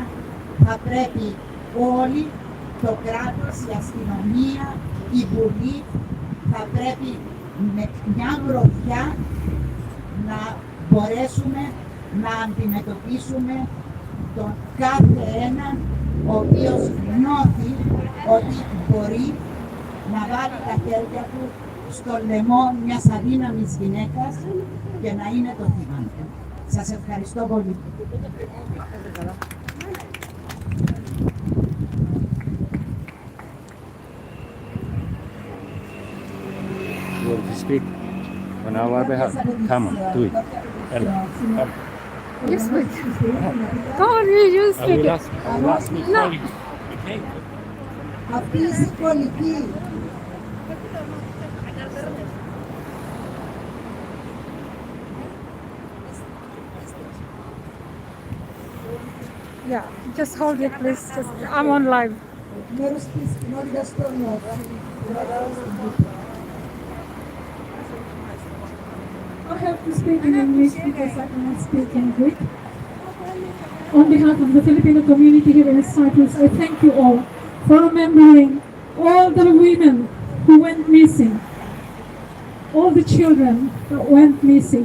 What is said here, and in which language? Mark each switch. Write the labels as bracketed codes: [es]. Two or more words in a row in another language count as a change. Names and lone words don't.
[el] Θα πρέπει όλοι, το κράτος, η αστυνομία, η Βουλή, θα πρέπει με μια γροθιά να μπορέσουμε να αντιμετωπίσουμε τον κάθε έναν ο οποίος νιώθει ότι μπορεί να βάλει τα χέρια του στο λαιμό μιας αδύναμης γυναίκας και να είναι το θύμα του. Σας ευχαριστώ πολύ. [en] You want to speak on our behalf? Come on, do it. Ella, come. You speak. Go on, you I speak. will ask me. No. Okay. [el] Αυτή η συμβολική [en] Yeah, just hold it, please. Just, I'm on live. [el] μέρος της κοινότητας των [en] I have to speak in English because I cannot speak in Greek. On behalf of the Filipino community here in Cyprus, I thank you all for remembering all the women who went missing, all the children that went missing.